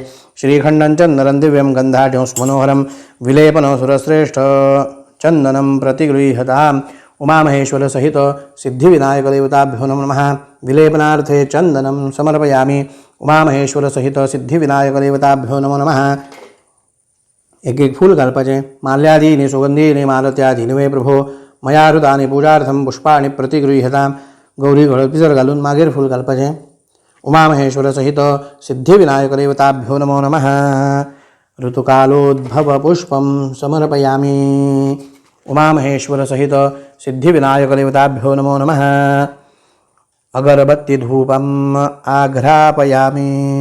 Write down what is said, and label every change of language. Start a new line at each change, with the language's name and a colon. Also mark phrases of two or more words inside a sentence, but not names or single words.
Sanskrit: श्रीखंडं चंदनं दिव्यं गंधाढ्यं मनोहरं, विलेपनं सुरश्रेष्ठ चंदनं प्रतिगृह्यताम्। उमामहेश्वर सहित सिद्धिविनायक देवताभ्यो नमः। विलेपनार्थे चंदनं समर्पयामि। उमामहेश्वर सहित सिद्धिविनायक देवताभ्यो नमो नमः।
Konkani: एक एक फूल घालपाचे।
Sanskrit: माल्यादीनि सुगंधीनि मालत्यादीनि वे प्रभो, मया हृतानि पूजार्थं पुष्पाणि प्रतिगृह्यताम्।
Konkani: गौरी गळपिजर घालून मागेर फूल घालपाचे।
Sanskrit: उमामहेश्वर सहित सिद्धिविनायक देवताभ्यो नमो नमः। ऋतुकालोद्भव पुष्पं समर्पयामि। उमामहेश्वर सहित सिद्धिविनायक देवताभ्यो नमो नमः। अगरबत्ती धूपम् आघ्रापयामि।